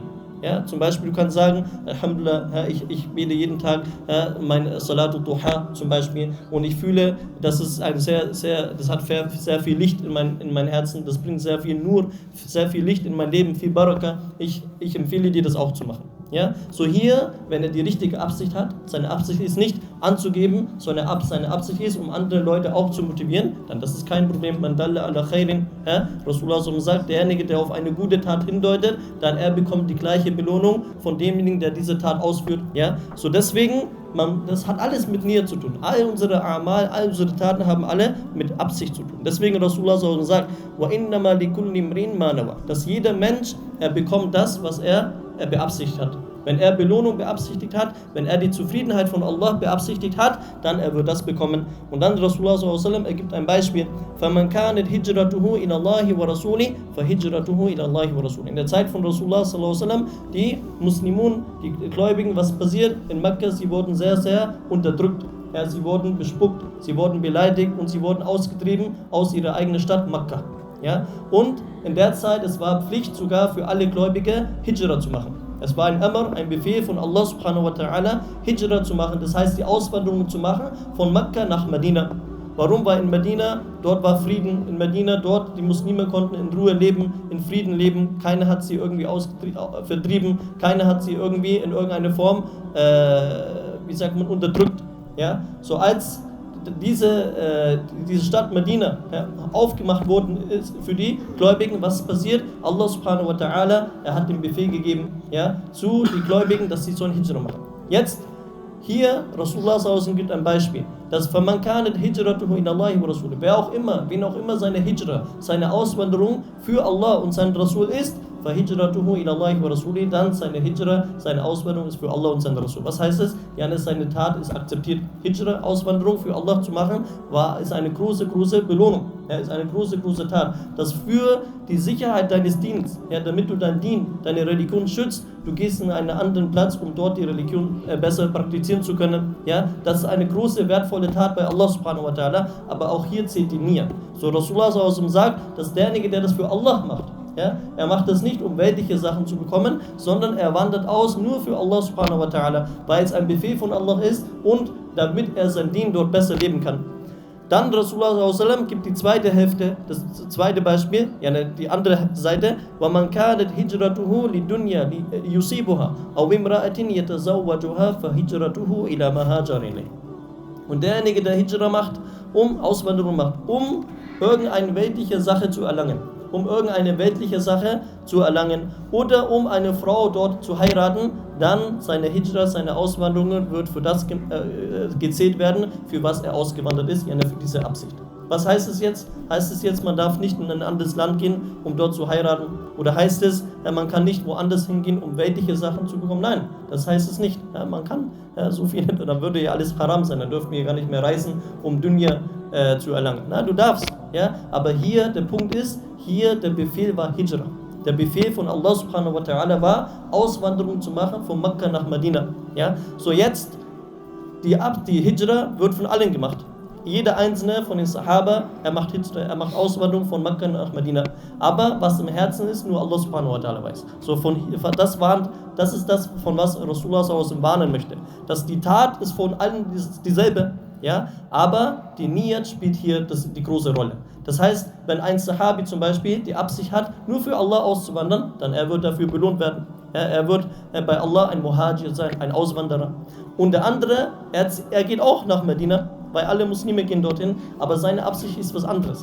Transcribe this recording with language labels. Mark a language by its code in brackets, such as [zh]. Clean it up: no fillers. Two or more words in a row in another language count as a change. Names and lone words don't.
[de] Ja, zum Beispiel, du kannst sagen, Alhamdulillah, ich bete jeden Tag mein [ar] صلاة الضحى [de] zum Beispiel und ich fühle, das ist das hat sehr viel Licht in mein Herzen, das bringt sehr viel Nur, sehr viel Licht in mein Leben, viel Baraka. Ich empfehle dir, das auch zu machen. Ja? So hier, wenn er die richtige Absicht hat, seine Absicht ist nicht anzugeben, sondern seine Absicht ist, um andere Leute auch zu motivieren, dann das ist kein Problem. [ar] من دل على خير, [de] Rasulullah sagt, derjenige, der auf eine gute Tat hindeutet, dann er bekommt die gleiche Belohnung von demjenigen, der diese Tat ausführt. Ja? So deswegen, das hat alles mit Niyyah zu tun. All unsere Amal, all unsere Taten haben alle mit Absicht zu tun. Deswegen Rasulullah sagt, [ar] وإنما لكل امرئ ما نوى, [de] dass jeder Mensch, er bekommt das, was er beabsichtigt hat. Wenn er Belohnung beabsichtigt hat, wenn er die Zufriedenheit von Allah beabsichtigt hat, dann er wird das bekommen. Und dann Rasulullah [ar] صلى الله عليه وسلم, [de] er gibt ein Beispiel. [ar] فَمَنْ كَانَتْ هِجْرَتُهُ إِلَى اللَّهِ وَرَسُولِهِ فَهِجْرَتُهُ إِلَى اللَّهِ وَرَسُولِهِ. [de] In der Zeit von Rasulullah [ar] صلى الله عليه وسلم, [de] die Muslimun, die Gläubigen, was passiert? In Mekka, sie wurden sehr, sehr unterdrückt. Ja, sie wurden bespuckt, sie wurden beleidigt und sie wurden ausgetrieben aus ihrer eigenen Stadt Mekka. Ja? Und in der Zeit, es war Pflicht sogar für alle Gläubige, Hijra zu machen. Es war ein Amr, ein Befehl von Allah [ar] سبحانه وتعالى, [de] Hijra zu machen, das heißt die Auswanderung zu machen von Mekka nach Medina. Warum? Weil in Medina, dort war Frieden, in Medina, dort die Muslime konnten in Ruhe leben, in Frieden leben, keiner hat sie irgendwie vertrieben, keiner hat sie irgendwie in irgendeiner Form, unterdrückt. Ja? So als diese Stadt Medina aufgemacht worden ist für die Gläubigen, was passiert? Allah [ar] سبحانه وتعالى, [de] er hat den Befehl gegeben, zu den Gläubigen, dass sie so ein Hijra machen. Jetzt, hier, Rasulullah sallallahu gibt ein Beispiel, dass [ar] فَمَنْ كَانَتْ هِجْرَتُهُ إِلَى اللَّهِ وَرَسُولِهِ, [de] wen auch immer seine Hijra, seine Auswanderung für Allah und sein Rasul ist, [ar] فَهِجْرَتُهُ إِلَى اللَّهِ وَرَسُولِهِ, [de] dann seine Hijra, seine Auswanderung ist für Allah und sein Rasul. Was heißt es? Seine Tat ist akzeptiert. Hijra, Auswanderung für Allah zu machen, ist eine große, große Belohnung. Ist eine große, große Tat. Das für die Sicherheit deines Dienstes, damit du dein Dien, deine Religion schützt, du gehst in einen anderen Platz, um dort die Religion besser praktizieren zu können. Das ist eine große, wertvolle Tat bei Allah [ar] سبحانه وتعالى, [de] aber auch hier zählt die Niyyah. So Rasulullah sagt, dass derjenige, der das für Allah macht, er macht das nicht, um weltliche Sachen zu bekommen, sondern er wandert aus nur für Allah [ar] سبحانه وتعالى, [de] weil es ein Befehl von Allah ist und damit er sein Dien dort besser leben kann. Dann Rasulullah [ar] صلى الله عليه وسلم [de] gibt die zweite Hälfte, das zweite Beispiel, die andere Seite, [ar] وَمَنْ كَانَتْ هِجْرَتُهُ لِدُنْيَا يُصِيبُهَا أَوْ إِمْرَأَةٍ يَتَزَوَّجُهَا فَهِجْرَتُهُ إِلَى مَا هَاجَرَ إِلَيْهِ. [de] Und derjenige, der Hijra macht, Auswanderung macht, um irgendeine weltliche Sache zu erlangen, oder um eine Frau dort zu heiraten, dann seine Hijra, seine Auswanderung wird für das gezählt werden, für was er ausgewandert ist, für diese Absicht. Was heißt es jetzt? Heißt es jetzt, man darf nicht in ein anderes Land gehen, um dort zu heiraten? Oder heißt es, man kann nicht woanders hingehen, um weltliche Sachen zu bekommen? Nein, das heißt es nicht. Man kann so viel, dann würde ja alles haram sein, dann dürfen wir gar nicht mehr reisen, um Dunya zu erlangen. Na, du darfst, aber hier der Punkt ist, hier der Befehl war Hijra. Der Befehl von Allah [ar] سبحانه وتعالى [de] war, Auswanderung zu machen von Mekka nach Medina. So jetzt, die Hijra wird von allen gemacht. Jeder einzelne von den Sahaba, er macht Hijra, er macht Auswanderung von Mekka nach Medina. Aber was im Herzen ist, nur Allah [ar] سبحانه وتعالى [de] weiß. So das ist das, von was Rasulullah [ar] صلى الله عليه وسلم [de] warnen möchte. Dass die Tat ist von allen dieselbe. Ja? Aber die Niyat spielt hier die große Rolle. Das heißt, wenn ein Sahabi zum Beispiel die Absicht hat, nur für Allah auszuwandern, dann er wird dafür belohnt werden. Ja, er wird bei Allah ein Muhajir sein, ein Auswanderer. Und der andere, er geht auch nach Medina, weil alle Muslime gehen dorthin, aber seine Absicht ist was anderes.